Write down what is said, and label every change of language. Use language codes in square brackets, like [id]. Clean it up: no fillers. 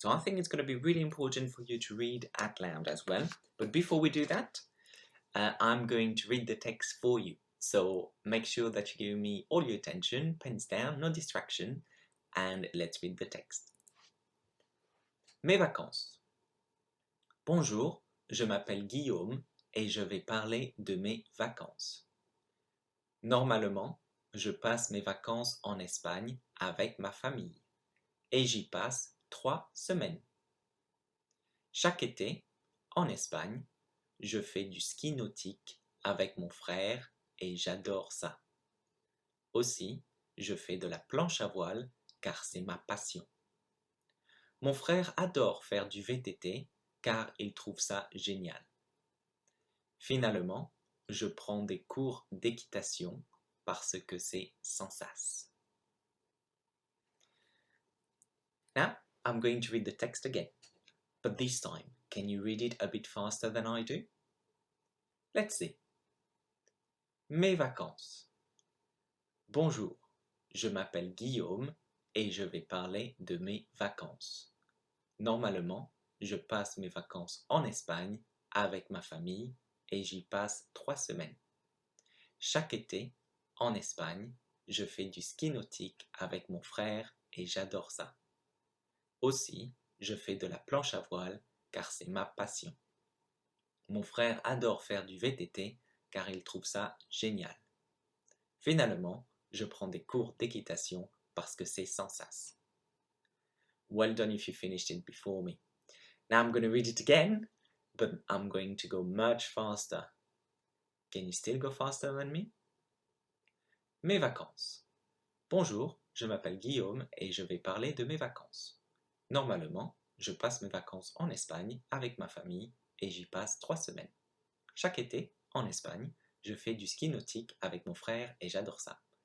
[en] So I think it's going to be really important for you to read out loud as well. But before we do that, I'm going to read the text for you. So make sure that you give me all your attention, pens down, no distraction, and let's read the text. [fr] Mes vacances. Bonjour, je m'appelle Guillaume et je vais parler de mes vacances. Normalement, je passe mes vacances en Espagne avec ma famille et j'y passe 3 semaines. Chaque été, en Espagne, je fais du ski nautique avec mon frère et j'adore ça. Aussi, je fais de la planche à voile car c'est ma passion. Mon frère adore faire du VTT car il trouve ça génial. Finalement, je prends des cours d'équitation parce que c'est sans sas. [en] Now, I'm going to read the text again, but this time, can you read it a bit faster than I do? Let's see. Mes vacances. [fr] Bonjour, je m'appelle Guillaume et je vais parler de mes vacances. Normalement, je passe mes vacances en Espagne avec ma famille et j'y passe 3 semaines. Chaque été, en Espagne, je fais du ski nautique avec mon frère et j'adore ça. Aussi, je fais de la planche à voile car c'est ma passion. Mon frère adore faire du VTT car il trouve ça génial. Finalement, je prends des cours d'équitation parce que c'est sans sas. [en] Well done if you finished it before me. Now I'm going to read it again, but I'm going to go much faster. Can you still go faster than me? [fr] Mes vacances. Bonjour, je m'appelle Guillaume et je vais parler de mes vacances. Normalement, je passe mes vacances en Espagne avec ma famille et j'y passe 3 semaines. Chaque été, en Espagne, je fais du ski nautique avec mon frère et j'adore ça.